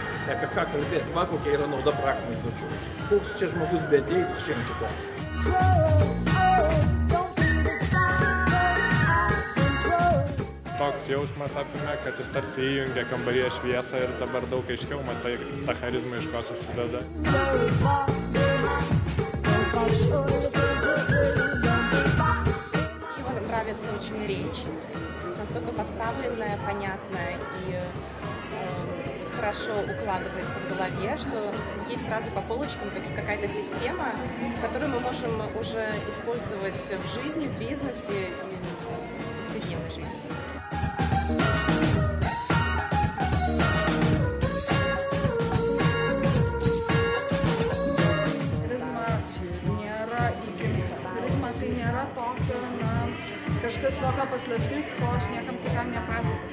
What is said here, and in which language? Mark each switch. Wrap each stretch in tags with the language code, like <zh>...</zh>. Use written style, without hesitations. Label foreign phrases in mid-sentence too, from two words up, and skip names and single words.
<lt>Tai apie ką kalbėti, va kokia yra nauda praktinių užduočių. Koks čia žmogus beateitų šiandien kitoks. Toks jausmas apima, kad jis tarsi įjungia kambaryje šviesą ir dabar daug aiškiau matai tą charizmą, iš ko susideda.</lt> <ru>Мне нравится очень речь, то есть настолько поставленная, понятная и хорошо укладывается в голове, что есть сразу по полочкам какая-то система, которую мы можем уже использовать в жизни, в бизнесе и в повседневной жизни.</ru> <lt>Tai nėra tokio, kažkas tokio paslaptis, ko aš niekam kitam nepasakosiu.</lt>